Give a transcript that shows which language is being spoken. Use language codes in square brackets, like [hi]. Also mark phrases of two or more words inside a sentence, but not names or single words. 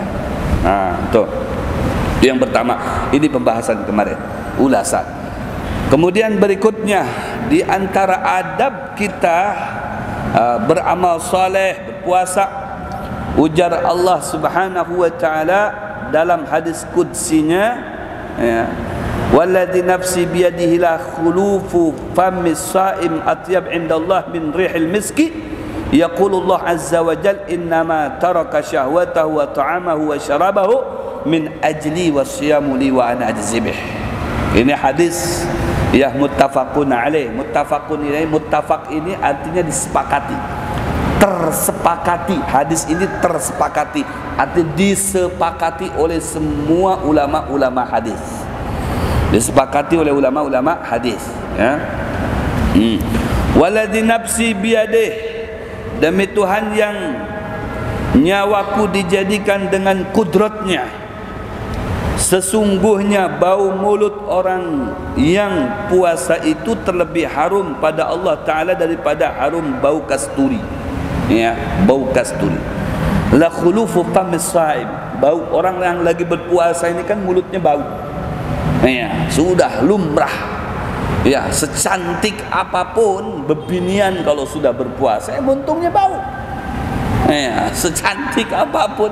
[id] Nah, tuh yang pertama, ini pembahasan kemarin, ulasan. Kemudian berikutnya, di antara adab kita beramal saleh, berpuasa, ujar Allah Subhanahu wa ta'ala dalam hadis qudsinya, ya, [ar] والذي نفسي بيده لخلوف فم الصائم أطيب عند الله من ريح المسك، يقول الله عز وجل إنما ترك شهوته وطعامه وشرابه من أجلي والصوم لي وأنا أجزي به. [id] Ini hadis ya [ar] متفق عليه. [id] Muttafaqun ini, muttafaq ini artinya disepakati, tersepakati. Hadis ini tersepakati, artinya disepakati oleh semua ulama-ulama hadis, disepakati oleh ulama-ulama hadis, ya. [ar] والذي نفسي بيده, [id] demi Tuhan yang nyawaku dijadikan dengan kudratnya, sesungguhnya bau mulut orang yang puasa itu terlebih harum pada Allah Ta'ala daripada harum bau kasturi. Ya, bau kasturi. [ar] لخلوف فم الصائم, [id] bau orang yang lagi berpuasa ini kan mulutnya bau. Ya, sudah lumrah. Ya, secantik apapun bebinian kalau sudah berpuasa, untungnya bau. Ya, secantik apapun.